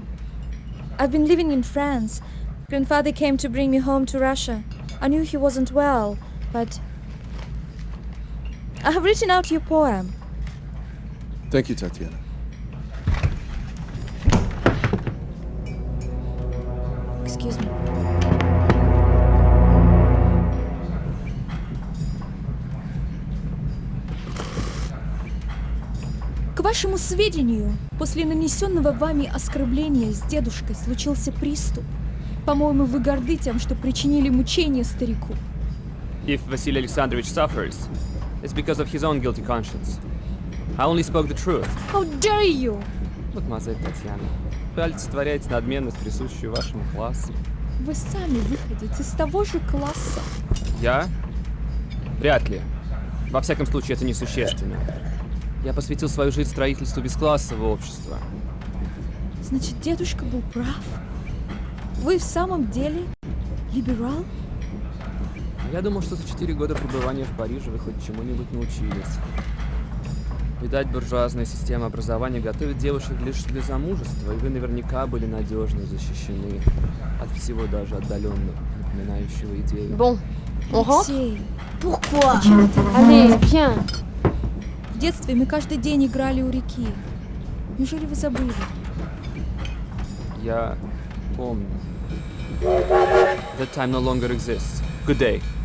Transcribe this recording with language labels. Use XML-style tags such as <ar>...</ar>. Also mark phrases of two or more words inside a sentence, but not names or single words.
<en>I've been living in France. Grandfather came to bring me home to Russia. I knew he wasn't well, but I have written out your poem. Thank you, Tatiana. Excuse me.</en> <ru>К вашему сведению, после нанесенного вами оскорбления с дедушкой случился приступ. По-моему, вы горды тем, что причинили мучения старику. If Vasily Alexandrovich suffers, it's because of his own guilty conscience. I only spoke the truth. How dare you! Мадемуазель Татьяна, вы олицетворяете надменность, присущую вашему классу. Вы сами выходите из того же класса. Я? Вряд ли. Во всяком случае, это несущественно. Я посвятил свою жизнь строительству бесклассового общества. Значит, дедушка был прав? Вы в самом деле либерал? Я думал, что за 4 года пребывания в Париже вы хоть чему-нибудь научились. Видать, буржуазная система образования готовит девушек лишь для замужества, и вы наверняка были надежно защищены от всего, даже отдаленно напоминающего идею.</ru> <fr>Bon, on rentre? Алексей, pourquoi? Allez, viens.</fr> <ru>В детстве мы каждый день играли у реки. Неужели вы забыли? Я помню.</ru> <en>That time no longer exists. Good day.</en>